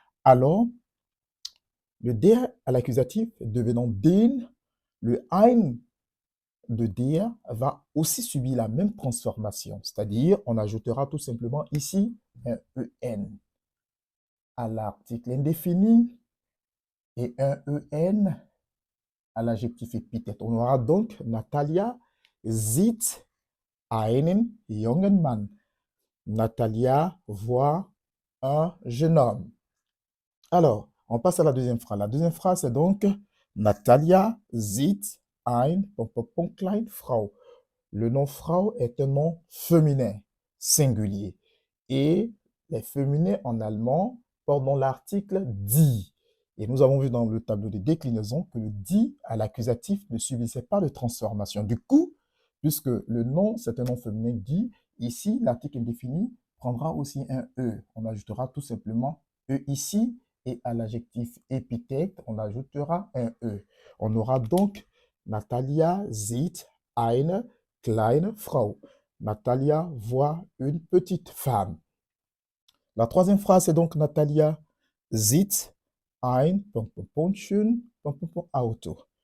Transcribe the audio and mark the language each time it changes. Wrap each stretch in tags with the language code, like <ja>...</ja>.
<fr>Alors, le der à l'accusatif devenant den, le ein de der va aussi subir la même transformation, c'est-à-dire on ajoutera tout simplement ici un en à l'article indéfini et un en à l'adjectif épithète. On aura donc</fr> <de>Natalia sieht einen jungen Mann.</de> <fr>Natalia voit un jeune homme. Alors, on passe à la deuxième phrase. La deuxième phrase, c'est donc</fr> <de>Natalia sieht ein kleine Frau.</de> <fr>Le nom Frau est un nom féminin, singulier. Et les féminins en allemand portent dans l'article die. Et nous avons vu dans le tableau de déclinaison que le die à l'accusatif ne subissait pas de transformation. Du coup, puisque le nom, c'est un nom féminin die, ici, l'article indéfini prendra aussi un E. On ajoutera tout simplement E ici, et à l'adjectif épithète, on ajoutera un E. On aura donc</fr> <de>Natalia sieht eine kleine Frau.</de> <fr>Natalia voit une petite femme. La troisième phrase est donc</fr> <de>Natalia sieht ein schön Auto.</de>